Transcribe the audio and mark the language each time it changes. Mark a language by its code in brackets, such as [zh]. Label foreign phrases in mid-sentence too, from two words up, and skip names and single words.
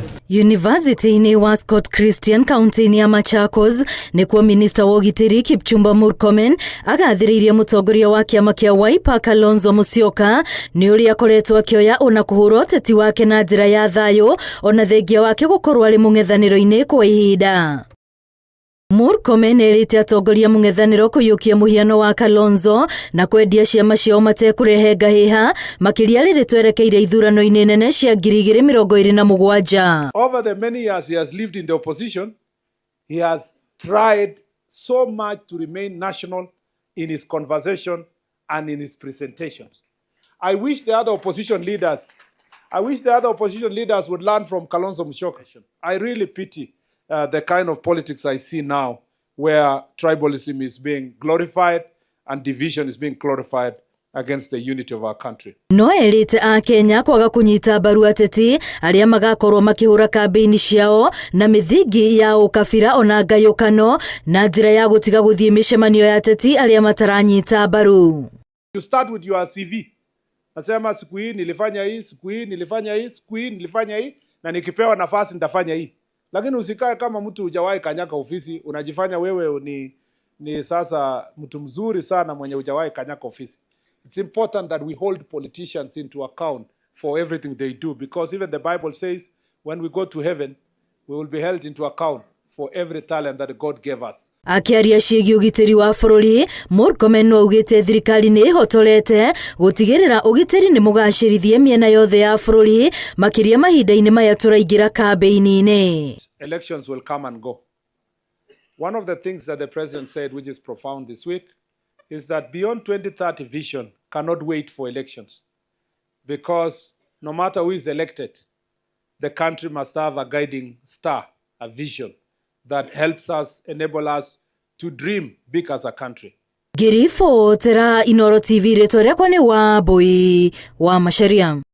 [ki] University-inĩ wa Scott Christian County-inĩ ya Machakos nĩkuo Minister wa ũgitĩri Kipchumba Murkomen agathĩrĩirie mũtongoria wa kĩama kĩa Wiper Kalonzo Musyoka nĩ ũrĩa akoretwo akĩoya ona kũhũra ũteti wake na njĩra ya thayũ ona thengia wake gũkorwo arĩ mũng'ethanĩro-inĩ kwa ihinda. Murkomen erĩte atongoria mũng'ethanĩro kũiyũkia mũhiano wa Kalonzo na kwendia ciama ciao matekũrehe ngahĩha makĩria rĩrĩ twerekeire ithurano-inĩ nene cia 2027. [en] Over the many years he has lived in the opposition, he has tried so much to remain national in his conversation and in his presentations. I wish the other opposition leaders would learn from Kalonzo Musyoka. I really pity the kind of politics I see now, where tribalism is being glorified and division is being glorified against the unity of our country. [ki] No erite a Kenya kwaga kunyita mbaru ateti aria magakorwo makihura kambeini ciao na mithingi ya ukabira ona ngayukano na njira ya gutiga guthie mishemanio ya ateti aria mataranyita mbaru. [en] You start with your CV. [sw] Nasema siku hii nilifanya hii, siku hii nilifanya hii, siku hii nilifanya hii na nikipewa nafasi nitafanya hii. Lakini usikae kama mtu hujawahi kanyaka ofisi, unajifanya wewe ni sasa mtu mzuri sana mwenye hujawahi kanyaka ofisi. [en] It's important that we hold politicians into account for everything they do, because even the Bible says when we go to heaven, we will be held into account for every talent that God gave us. [ki] Akiaria ciĩgiĩ ũgitĩri wa bũrũri, Murkomen no augĩte thirikari nĩ ĩhotorete gũtigĩrĩra ũgitĩri nĩ mũgacĩrithie mĩena yothe ya bũrũri makĩria mahinda-inĩ maya tũraingĩra kambeini-inĩ. [en] Elections will come and go. One of the things that the president said, which is profound this week, is that beyond 2030 vision cannot wait for elections, because no matter who is elected, the country must have a guiding star, a vision that helps us, enable us to dream big as a country. [ki] Ngĩribotera Inooro TV rĩtwa rĩakwa nĩ Wambui wa Macharia.